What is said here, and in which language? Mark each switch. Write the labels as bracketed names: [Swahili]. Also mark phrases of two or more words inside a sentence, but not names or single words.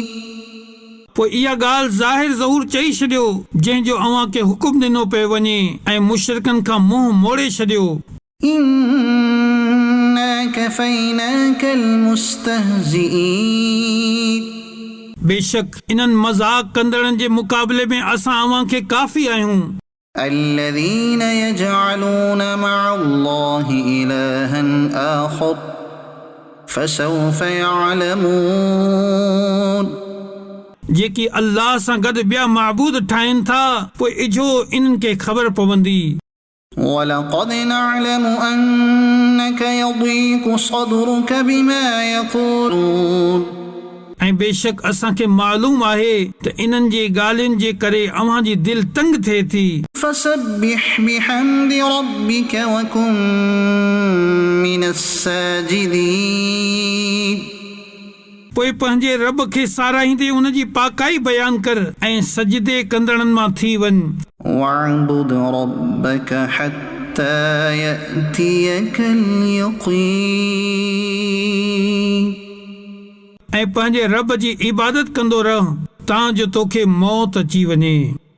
[Sindhi] पोइ इहा ॻाल्हि ज़ाहिर ज़हूर चई छॾियो जंहिंजो अव्हां खे हुकुम ॾिनो पियो वञे ऐं मुशरिकनि खां मुंहुं मोड़े छॾियो। [Arabic] إنا كفيناك المستهزئين [Sindhi] बेशक इन्हनि मज़ाक कंदड़नि जे मुक़ाबले में असां अव्हां खे काफ़ी आहियूं। [Arabic] الذين يجعلون مع الله إلها آخر فسوف يعلمون [Sindhi] जेकी अल्लाह सां गॾु ॿिया महबूद ठाहिनि था पोइ इझो इन्हनि खे ख़बर पवंदी। [Arabic] ولقد نعلم أنك يضيق صدرك بما يقولون [Sindhi] ऐं बेशक असांखे मालूम आहे त इन्हनि जे ॻाल्हियुनि जे करे अव्हां जी दिलि तंग थिए थी। [Arabic] فسبح بحمد ربك وكن من الساجدين [Sindhi] पोइ पंहिंजे रब खे साराहींदे उन जी पाकाई बयान कर ऐं सजदे कंदड़नि मां थी वञ। [Arabic] واعبد ربك حتى يأتيك اليقين [Sindhi] ऐं पंहिंजे रब जी इबादत कंदो रह तां जो तोखे मौत अची वञे।